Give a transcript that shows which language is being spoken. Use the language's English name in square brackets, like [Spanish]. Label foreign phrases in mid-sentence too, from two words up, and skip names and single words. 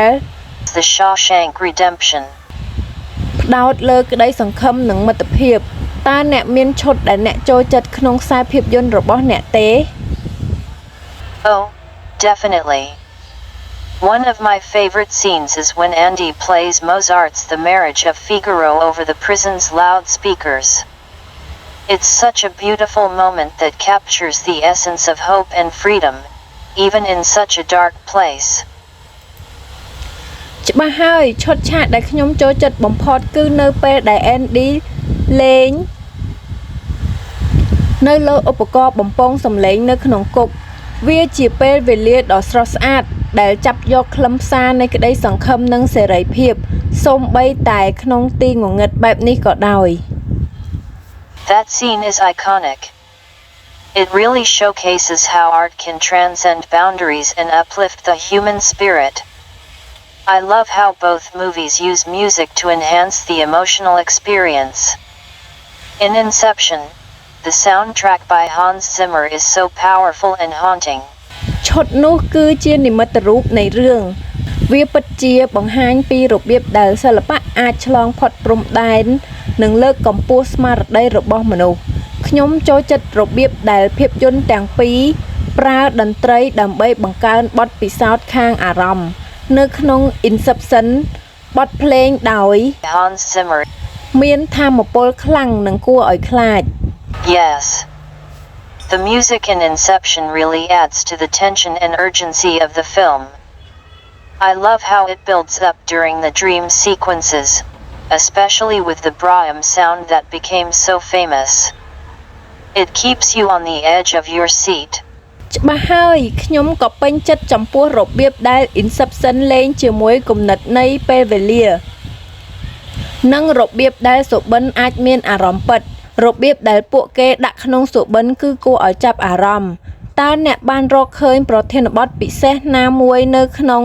[Khmer] The Shawshank Redemption ផ្ដោតលើក្តីសង្ឃឹមនិងមិត្តភាពតើអ្នកមានឈុតដែលអ្នកចូលចិត្តក្នុងខ្សែភាពយន្តរបស់អ្នកទេ [English] Oh, definitely. One of my favorite scenes is when Andy plays Mozart's The Marriage of Figaro over the prison's loudspeakers. It's such a beautiful moment that captures the essence of hope and freedom, even in such a dark place. [Khmer] ច្បាស់ហើយឈុតឆាកដែលខ្ញុំចូលចិត្តបំផុតគឺនៅពេលដែល Andy លេងនៅលើឧបករណ៍បំពងសំឡេងនៅក្នុងគុកវាជាពេលវេលាដ៏ស្រស់ស្អាតដែលចាប់យកខ្លឹមសារនៃក្តីសង្ឃឹមនិងសេរីភាពសូម្បីតែក្នុងទីងងឹតបែបនេះក៏ដោយ [English] That scene is iconic. It really showcases how art can transcend boundaries and uplift the human spirit. I love how both movies use music to enhance the emotional experience. In Inception, the soundtrack by Hans Zimmer is so powerful and haunting. [Khmer] ឈុតនោះគឺជានិមិត្តរូបនៃរឿងវាពិតជាបង្ហាញពីរបៀបដែលសិល្បៈអាចឆ្លងផុតព្រំដែននិងលើកកម្ពស់ស្មារតីរបស់មនុស្សខ្ញុំចូលចិត្តរបៀបដែលភាពយន្តទាំងពីរប្រើតន្ត្រីដើម្បីបង្កើនបទពិសោធន៍ខាងអារម្មណ៍នៅក្នុង Inception បទភ្លេងដោយ Hans Zimmer មានថាមពលខ្លាំងនិងគួរឲ្យខ្លាច [English] Yes. The music in Inception really adds to the tension and urgency of the film. I love how it builds up during the dream sequences, especially with the Brahms sound that became so famous. It keeps you on the edge of your seat. [Khmer] ច្បាស់ហើយខ្ញុំក៏ពេញចិត្តចំពោះរបៀបដែល Inception លេងជាមួយគំនិតនៃពេលវេលានិងរបៀបដែលសុបិនអាចមានអារម្មណ៍ពិតរបៀបដែលពួកគេដាក់ក្នុងសុបិនគឺគួរឲ្យចាប់អារម្មណ៍តើអ្នកបានរកឃើញប្រធានបទពិសេសណាមួយនៅក្នុង